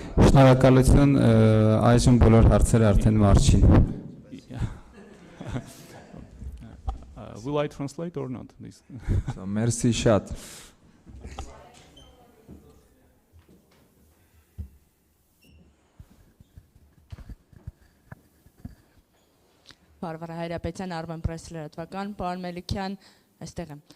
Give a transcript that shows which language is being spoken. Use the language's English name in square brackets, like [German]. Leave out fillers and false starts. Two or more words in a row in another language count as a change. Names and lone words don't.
[Armenian] Շնորհակալություն, այժմ բոլոր հարցերը արդեն մարջին։ [English] Will I translate or not? This? [Armenian] Merci շատ։ Բարվարա Հայրապետյան, Armen Press լրատվական, պարոն Մելիքյան, այստեղ եմ։